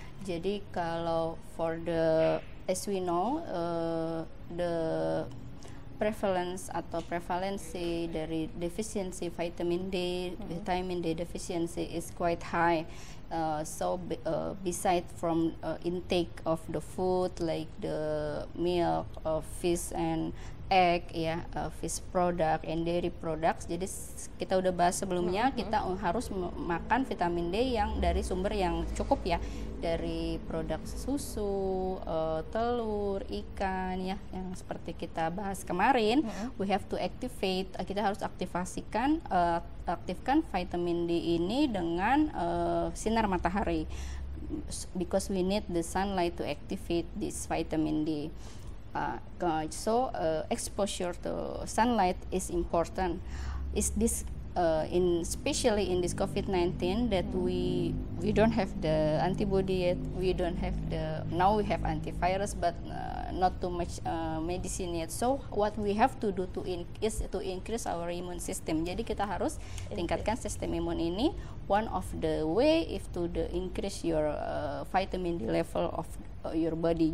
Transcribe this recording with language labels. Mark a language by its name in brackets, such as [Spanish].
[Indonesian] Jadi kalau [English] for the, as we know, the prevalence [Indonesian] atau prevalensi dari [English] deficiency vitamin D deficiency is quite high. So beside from intake of the food like the milk, fish and egg ya, fish product and dairy products. [Indonesian] Jadi kita udah bahas sebelumnya, kita harus makan vitamin D yang dari sumber yang cukup ya, dari produk susu, telur, ikan ya, yang seperti kita bahas kemarin. [English] We have to activate, [Indonesian] kita harus aktifkan vitamin D ini dengan sinar matahari, [English] because we need the sunlight to activate this vitamin D. So exposure to sunlight is important. Is this especially in this COVID-19 that we don't have the antibody yet, we don't have now we have antivirus, but not too much medicine yet. So what we have to do is to increase our immune system. [Indonesian] Jadi kita harus tingkatkan sistem imun ini. [English] One of the way is to increase your vitamin D level of your body.